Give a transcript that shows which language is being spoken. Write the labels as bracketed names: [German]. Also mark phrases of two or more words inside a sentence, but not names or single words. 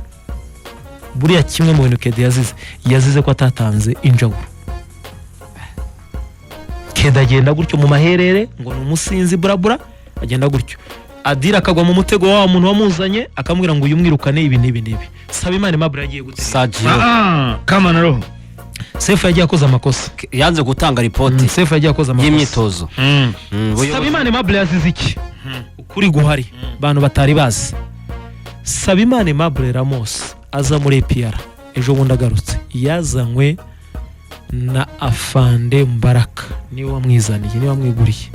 [Kinyarwanda] buriya kimwe mu bintu Kedi yazize ko atatanze injawuro. Kedi agenda gutyo mu maherere ngo ni umusinzi burabura agenda gutyo. Adira akagwa mu mutego wa muntu wamuzanye akamubwira ngo uyu mwirukane ibi n'ibi. Sabimana Aimable yagiye gutsinda. [Swahili] Kama na roho [Kinyarwanda] Sefu yagiye akoze amakosa. yanze gutanga ripoti Sefu yagiye akoze amakosa y'imyitozo. Sabimana Aimable yazize iki? Ukuri guhari bantu batari bazi. Sabimana Aimable Ramos aza muri APR ejo bundi agarutse yazanywe na Afande Mbaraka niwe wamwizaniye niwe wamwiguriye